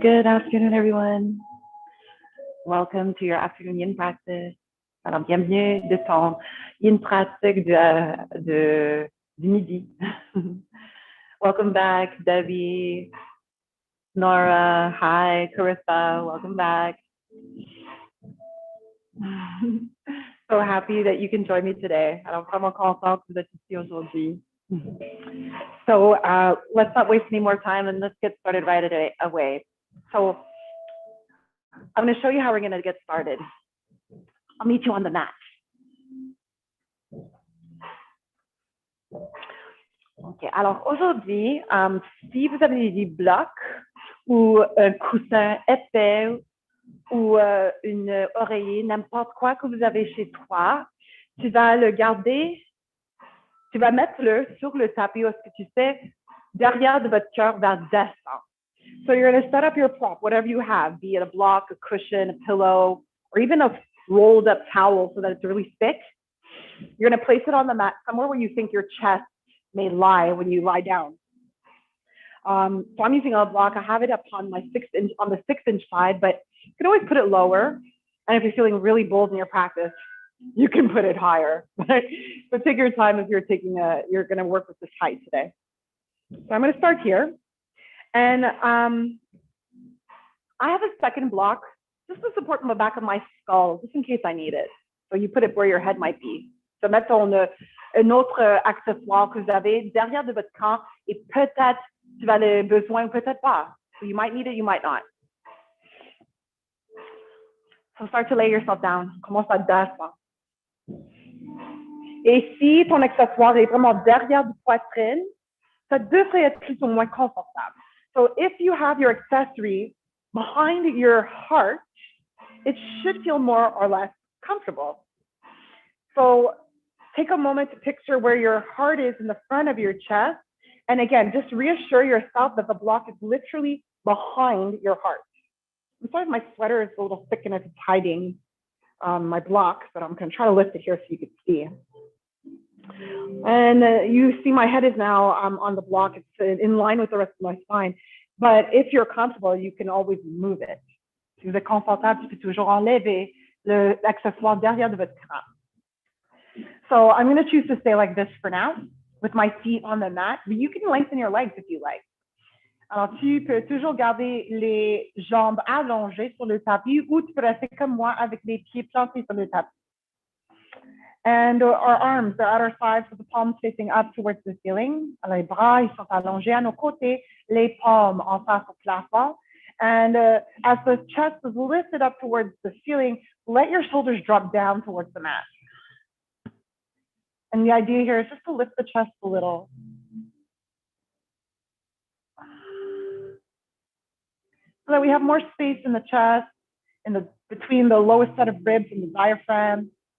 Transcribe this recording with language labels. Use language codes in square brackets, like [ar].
[en] Good afternoon everyone. Welcome to your afternoon yin practice. [fr] Alors bienvenue de ton yin pratique du midi. [en] Welcome back Debbie, Nora, hi Carissa, welcome back. So happy that you can join me today. [fr] Alors vraiment content que vous êtes ici aujourd'hui. [en] So let's not waste any more time and let's get started right away. So I'm going to show you how we're going to get started. I'll meet you on the mat. Okay. [fr] Alors aujourd'hui, si vous avez des blocs ou un coussin épais ou une oreiller, n'importe quoi que vous avez chez toi, tu vas le garder, tu vas mettre-le sur le tapis ou ce que tu sais, derrière de votre cœur vers descendre. [en] So you're going to set up your prop, whatever you have, be it a block, a cushion, a pillow, or even a rolled up towel so that it's really thick. You're going to place it on the mat somewhere where you think your chest may lie when you lie down. So I'm using a block. I have it up on my 6-inch side, but you can always put it lower. And if you're feeling really bold in your practice, you can put it higher. But take your time if you're going to work with this height today. So I'm going to start here. And I have a second block just to support the back of my skull, just in case I need it. So you put it where your head might be. [fr] So mettons un autre accessoire que vous avez derrière de votre camp et peut-être tu vas le besoin ou peut-être pas. [en] So you might need it, you might not. So start to lay yourself down. [fr] Commence à descendre. Et si ton accessoire est vraiment derrière de poitrine, ça devrait être plus ou moins confortable. [en] So if you have your accessory behind your heart, it should feel more or less comfortable. So take a moment to picture where your heart is in the front of your chest. And again, just reassure yourself that the block is literally behind your heart. I'm sorry if my sweater is a little thick and it's hiding my block, but I'm going to try to lift it here so you can see. And you see my head is now on the block. It's in line with the rest of my spine. But if you're comfortable, you can always move it. [fr] Si vous êtes confortable, tu peux toujours enlever l'accessoire derrière de votre cran. [en] So I'm going to choose to stay like this for now, with my feet on the mat. But you can lengthen your legs if you like. [fr] Alors, tu peux toujours garder les jambes allongées sur le tapis ou tu peux rester comme moi avec les pieds plantés sur le tapis. [en] And our arms are at our sides with the palms facing up towards the ceiling. [fr] Alors, les bras, ils sont allongés à nos côtés, les palmes en face au plafond. [en] And as the chest is lifted up towards the ceiling, let your shoulders drop down towards the mat. And the idea here is just to lift the chest a little. So that we have more space in the chest, between the lowest set of ribs and the diaphragm.